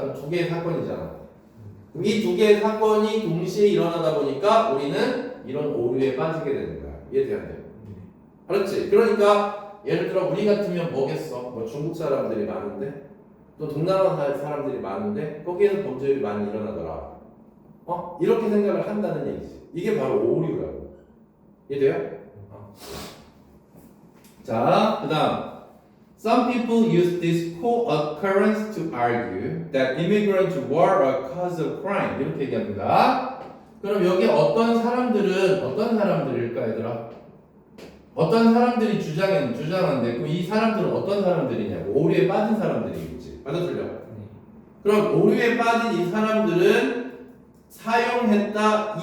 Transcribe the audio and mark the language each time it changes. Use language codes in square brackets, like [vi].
[ko] 그럼 두 개의 사건이잖아. 이 두 개의 사건이 동시에 일어나다 보니까 우리는 이런 오류에 빠지게 되는 거야. 이해돼야 돼? 그렇지? 그러니까 예를 들어 우리 같으면 뭐겠어? 뭐 중국 사람들이 많은데 또 동남아 사람들이 많은데 거기에서 범죄율이 많이 일어나더라. 이렇게 생각을 한다는 얘기지. 이게 바로 오류라고. 이해돼요? 자, 그 다음 [en] Some people use this co-occurrence to argue that immigrants were a cause of crime. [ko] 이렇게 얘기합니다. 그럼 여기 어떤 사람들일까 얘들아? 어떤 사람들이 주장한데 그럼 이 사람들은 어떤 사람들이냐고. 오류에 빠진 사람들이겠지. 맞아 틀려? 그럼 오류에 빠진 이 사람들은 사용했다.